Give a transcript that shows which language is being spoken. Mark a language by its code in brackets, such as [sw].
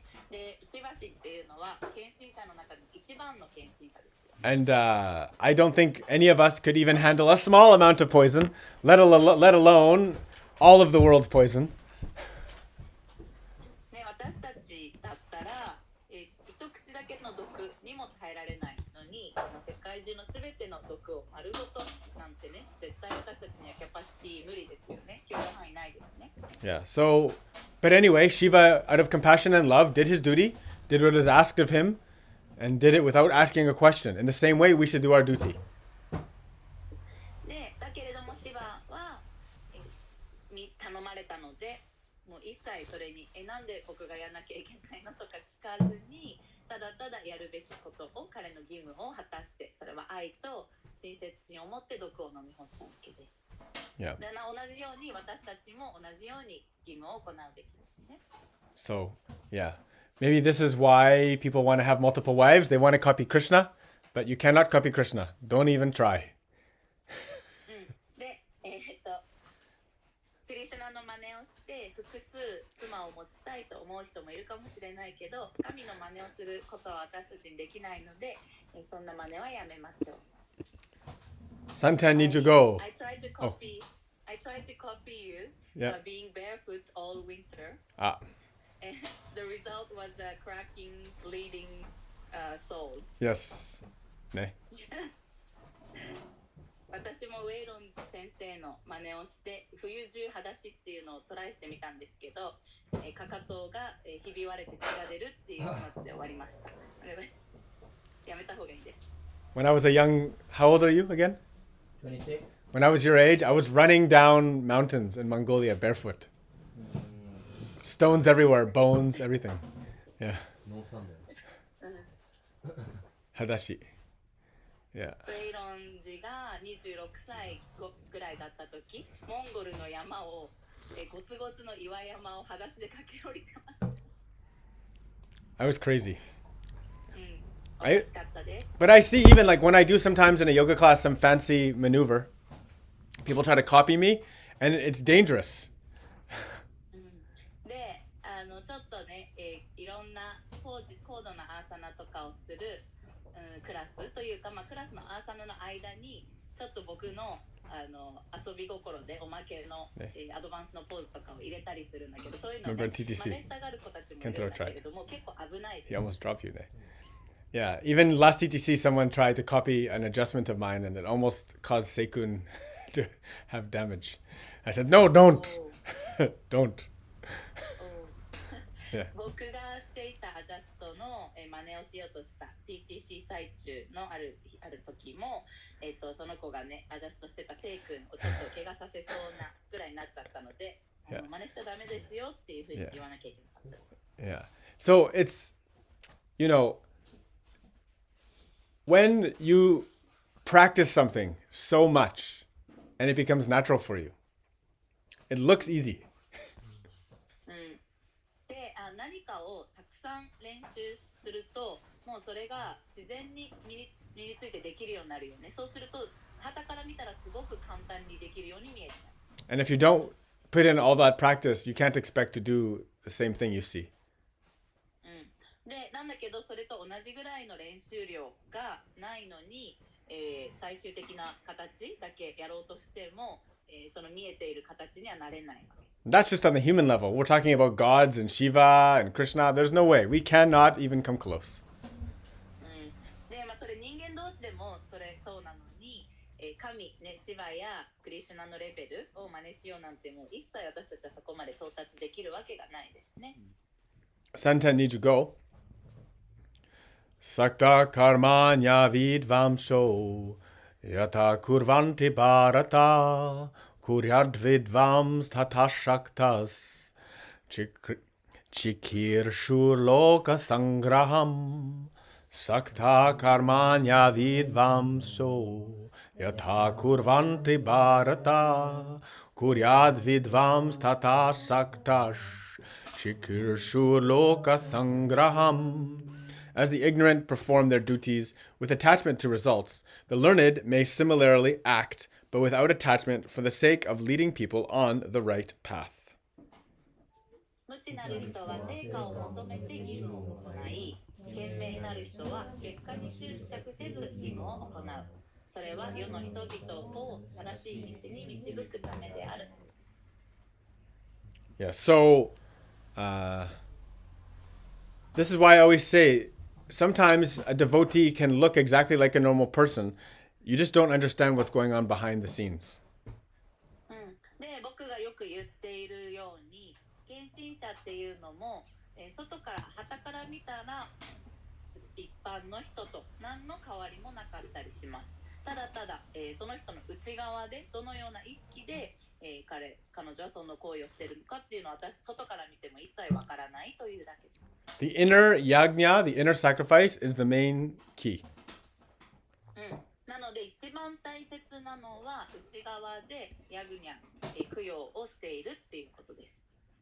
[ja] で、シバ神っていうのは献身者の中で一番の献身者ですよ。 [en] And I don't think any of us could even handle a small amount of poison, let alone all of the world's poison. [ja] ね、私たちだったら、一口だけの毒にも耐えられないのに、世界中のすべての毒を丸ごとなんてね、絶対私たちにはキャパシティ無理ですよね。許容範囲ないですね。 [en] Yeah, so, but anyway, Shiva, out of compassion and love, did his duty, did what was asked of him, and did it without asking a question. In the same way, we should do our duty. [ja] で、だけれどもシバは、頼まれたので、もう一切それになんで僕がやらなきゃいけないのとか聞かずに、ただただやるべきことを彼の義務を果たして、それは愛と親切心を持って毒を飲み干したわけです。 [en] Yeah. [ja] で、同じように私たちも同じように義務を行うべきですね。 [en] So, yeah. Maybe this is why people want to have multiple wives. They want to copy Krishna, but you cannot copy Krishna. Don't even try. [ja] で、クリシュナの真似をして複数妻を持ちたいと思う人もいるかもしれないけど、神の真似をすることは私たちにできないので、そんな真似はやめましょう。 Santan need to go. [en] I tried to copy you, Yeah. Being barefoot all winter. Ah, And the result was a cracking, bleeding soul. yes. Ne. [ja] 私もウェイロン先生の真似をして冬中裸足っていうのをトライしてみたんですけど、かかとがひび割れて血が出るっていう末で終わりました。やめた方がいいです。 [en] When I was a young, how old are you again? 26? When I was your age, I was running down mountains in Mongolia barefoot. Stones everywhere, bones, everything. Yeah. No thunder. [ja] Hadashi. Yeah. ウェイロン寺が26歳ぐらいだった時、モンゴルの山をゴツゴツの岩山を裸足で駆け下りてました。 [en] I was crazy. [ja] おかしかったです。 [en] But I see even like when I do sometimes in a yoga class some fancy maneuver, people try to copy me, and it's dangerous. [ja] で、ちょっとね、いろんな高度なアーサナとかをする、クラスというか、クラスのアーサナの間にちょっと僕の遊び心でおまけの、アドバンスのポーズとかを入れたりするんだけど、そういうのを、ね、真似したがる子たちもいるんだけれども、結構危ないです。 [en] He almost dropped you there. Yeah, even last TTC, someone tried to copy an adjustment of mine, and it almost caused Seikun to have damage. I said, no, don't. Don't. [ja] 僕がしていたアジャストの真似をしようとした TTC 最中のある時も、その子がねアジャストしてたセイ君をちょっと怪我させそうなぐらいになっちゃったので、真似しちゃダメですよっていうふうに言わなきゃいけなかったです。 [en] Yeah. So it's, you know, when you practice something so much and it becomes natural for you, it looks easy. [ja] で、何かをたくさん練習すると、もうそれが自然に身についてできるようになるよね。そうすると、傍から見たらすごく簡単にできるように見える。 [en] And if you don't put in all that practice, you can't expect to do the same thing you see. [ja] で、なんだけどそれと同じぐらいの練習量がないのに、最終的な形だけやろうとしても、その見えている形にはなれないわけ。 [en] That's just on the human level. We're talking about gods and Shiva and Krishna. There's no way. We cannot even come close. [ja] で、それ人間同士でもそうなのに、神、ね、シバやクリシュナのレベルを真似しようなんてもう一切私たちはそこまで到達できるわけがないですね。 Santan Nijugo. [sa] Sakta karmanya vidvamsho yata kurvanti bharata kuryad vidvams tata shaktas chikir shurloka sangraham sakta karmanya vidvamsho yata kurvanti bharata kuryad vidvams tata shaktas chikir shurloka sangraham. [en] As the ignorant perform their duties with attachment to results, the learned may similarly act, but without attachment for the sake of leading people on the right path. [ja] 無知なる人は成果を求めて義務を行い、賢明なる人は結果に執着せず義務を行う。それは世の人々を正しい道に導くためである。 [en] Yeah, so this is why I always say, sometimes a devotee can look exactly like a normal person. You just don't understand what's going on behind the scenes. [ja] で、僕がよく言っているように、献身者っていうのも、外から傍から見たら一般の人と何の変わりもなかったりします。ただただ、その人の内側でどのような意識で、彼女はその行為をしているのかっていうのは私外から見ても一切わからないというだけです。 [en] The inner yajna, the inner sacrifice, is the main key. [ja] なので一番大切なのは内側でヤグニャ、供養をしているっていうことです。